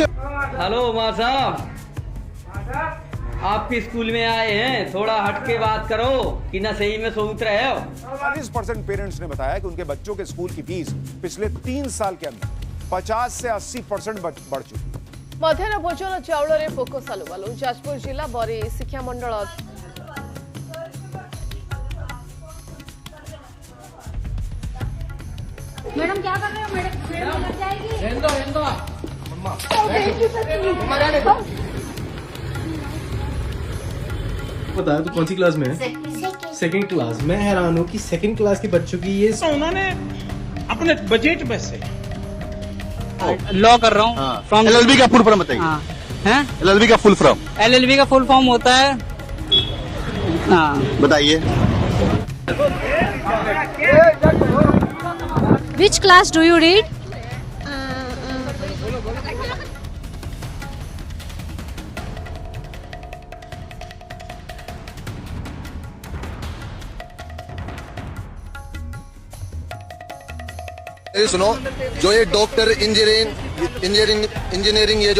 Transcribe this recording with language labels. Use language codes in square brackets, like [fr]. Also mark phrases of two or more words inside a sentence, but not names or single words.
[hi] हेलो उमर साहब, आपके स्कूल में आए हैं, थोड़ा हट के बात करो कि ना सही में सोच रहे हो। 40% पेरेंट्स ने बताया कि उनके बच्चों के स्कूल की फीस पिछले 3 साल के अंदर 50 से 80% बढ़ चुकी। [or] ମଧ୍ୟାହ୍ନ ଭୋଜନ ଚାଉଳରେ ପୋକ ସାଲୁବାଲୁ। ଯାଜପୁର ଜିଲ୍ଲା ବରୀ ଶିକ୍ଷା ମଣ୍ଡଳ [hi] मैडम क्या कर रहे हो? मैडम लग जाएगी। बताया तो कौन सी क्लास में है? [en] second class. [hi] मैं हैरान हूँ कि [en] second class [hi] के बच्चों की ये उन्होंने अपने बजट में से लॉ कर रहा हूँ फ्रॉम एलएलबी का [en] full form [hi] बताइए। हैं? एलएलबी का [en] full form. [hi] एलएलबी का [en] full form [hi] होता है, बताइए। [en] Which class do you read? [hi] ये सुनो, जो ये [en] doctor engineering [hi] ये जो